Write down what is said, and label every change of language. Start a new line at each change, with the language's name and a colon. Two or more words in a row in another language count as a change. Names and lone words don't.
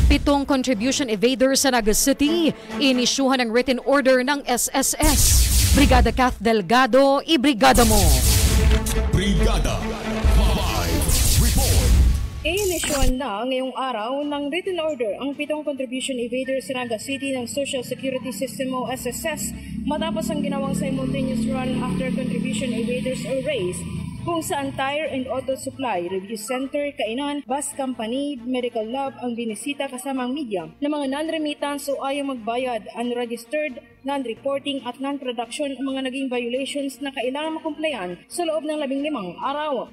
Filipino: Pitong
English: contribution evaders
Filipino: sa Naga City, inisyuhan ng
English: written order
Filipino: ng SSS. Brigada Kath Delgado, ibrigada mo. Brigada Live Report. Inisyuhan na ngayong araw ng
English: written order
Filipino: ang 7
English: contribution evaders
Filipino: sa Naga City ng Social Security System o SSS matapos ang ginawang
English: simultaneous run after contribution evaders or raise
Filipino: kung saan Tire and Auto Supply, Review Center, Kainan, Bus Company, Medical Lab ang binisita kasamang media ng mga non-remittance o ayaw magbayad, unregistered, non-reporting at non-production ang mga naging violations na kailangan makumplayan sa loob ng 15 araw.